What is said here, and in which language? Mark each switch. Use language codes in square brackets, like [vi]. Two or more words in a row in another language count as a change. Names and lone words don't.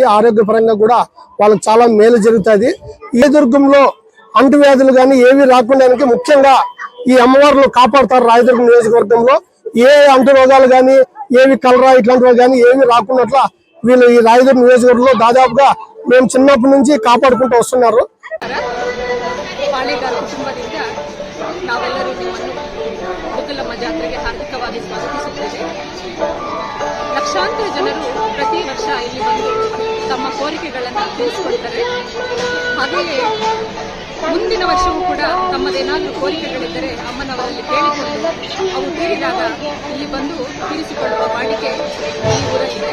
[te] ఆరోగ్యపరంగా కూడా వాళ్ళకి చాలా మేలు జరుగుతుంది. ఈ దుర్గంలో అంటువ్యాధులు కానీ ఏవి రాకుండా ముఖ్యంగా ఈ అమ్మవారులు కాపాడుతారు. రాయదుర్గం నియోజకవర్గంలో ఏ అంటు రోగాలు కానీ ఏవి కలరా ఇట్లాంటివి కానీ ఏవి రాకున్నట్ల వీళ్ళు ఈ రాయదుర్గం నియోజకవర్గంలో దాదాపుగా మేము చిన్నప్పటి నుంచి కాపాడుకుంటూ వస్తున్నారు. [kn] ನಾವೆಲ್ಲರೂ ನಿಮ್ಮನ್ನು ದುಗ್ಗಿಲಮ್ಮ ಜಾತ್ರೆಗೆ ಹಾರ್ದಿಕವಾಗಿ ಸ್ವಾಗತಿಸುತ್ತೇವೆ. ಲಕ್ಷಾಂತರ ಜನರು ಪ್ರತಿ ವರ್ಷ ಇಲ್ಲಿ ಬಂದು ತಮ್ಮ ಕೋರಿಕೆಗಳನ್ನು ತಿಳಿಸಿಕೊಳ್ತಾರೆ. ಹಾಗೆಯೇ ಮುಂದಿನ ವರ್ಷವೂ ಕೂಡ ತಮ್ಮದೇನಾದರೂ ಕೋರಿಕೆಗಳಿದ್ದರೆ ಅಮ್ಮನವರಲ್ಲಿ ಕೇಳಿಕೊಂಡು ಅವು ತೀರಿದಾಗ ಇಲ್ಲಿ ಬಂದು ತೀರಿಸಿಕೊಳ್ಳುವ ವಾಡಿಕೆ ಈ ಊರಲ್ಲಿದೆ.